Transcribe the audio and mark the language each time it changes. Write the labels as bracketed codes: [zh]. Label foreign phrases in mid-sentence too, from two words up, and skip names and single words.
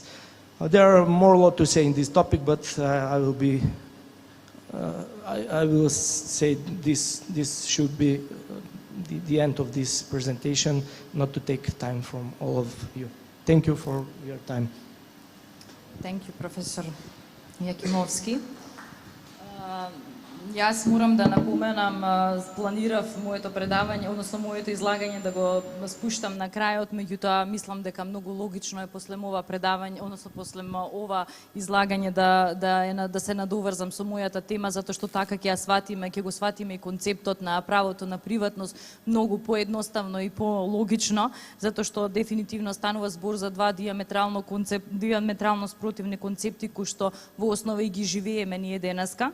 [en] There are more lot to say in this topic, but I will say this should be the end of this presentation, not to take time from all of you. Thank you for your time. Thank you, Professor Jakimovski. [mk] Јас морам да напоменам, планирав моето предавање, односно моето излагање да го спуштам на крајот, меѓутоа мислам дека многу логично е после ова предавање, односно после ова излагање да се надоврзам со мојата тема, затоа што така ќе го сватиме и концептот на правото на приватност многу поедноставно и по-логично, затоа што дефинитивно станува збор за два диаметрално спротивни концепти кои што во основа и ги живееме ние денеска.